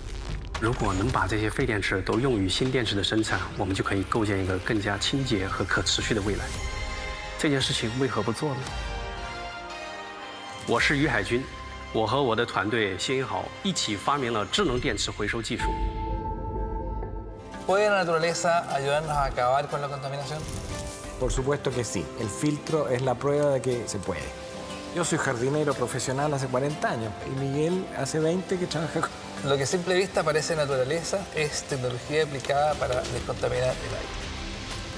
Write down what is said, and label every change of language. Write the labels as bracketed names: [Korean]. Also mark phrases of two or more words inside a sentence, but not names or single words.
[Chinese] 如果能把这些废电池都用于新电池的生产，我们就可以构建一个更加清洁和可持续的未来。这件事情为何不做呢？我是于海军，我和我的团队谢英豪一起发明了智能电池回收技术。 [Spanish] ¿Puede la naturaleza ayudarnos a acabar con la contaminación? Por supuesto que sí. El filtro es la prueba de que se puede. Yo soy jardinero profesional hace 40 años y Miguel hace 20 que trabaja con... Lo que a simple vista parece naturaleza es tecnología aplicada para descontaminar el aire.